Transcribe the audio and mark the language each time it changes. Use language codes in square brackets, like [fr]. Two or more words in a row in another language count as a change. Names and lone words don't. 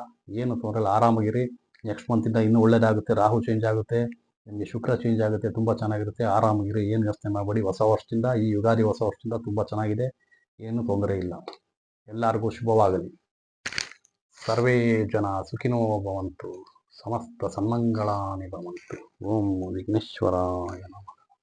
[kn] ಏನು ತೊಂದರೆ ಇಲ್ಲ, ಆರಾಮಾಗಿರಿ. ನೆಕ್ಸ್ಟ್ ಮಂತಿಂದ ಇನ್ನೂ ಒಳ್ಳೆಯದಾಗುತ್ತೆ. ರಾಹು ಚೇಂಜ್ ಆಗುತ್ತೆ, ನಿಮಗೆ ಶುಕ್ರ ಚೇಂಜ್ ಆಗುತ್ತೆ, ತುಂಬ ಚೆನ್ನಾಗಿರುತ್ತೆ. ಆರಾಮಾಗಿರಿ, ಏನು ಯೋಚನೆ ಮಾಡಬೇಡಿ. ಹೊಸ ವರ್ಷದಿಂದ, ಈ ಯುಗಾದಿ ಹೊಸ ವರ್ಷದಿಂದ ತುಂಬ ಚೆನ್ನಾಗಿದೆ, ಏನು ತೊಂದರೆ ಇಲ್ಲ. ಎಲ್ಲರಿಗೂ ಶುಭವಾಗಲಿ. [sa] सर्वे जन सुखिनो भवन्तु, समस्त सन्मङ्गलानि भवन्तु. ॐ विघ्नेश्वराय नमः.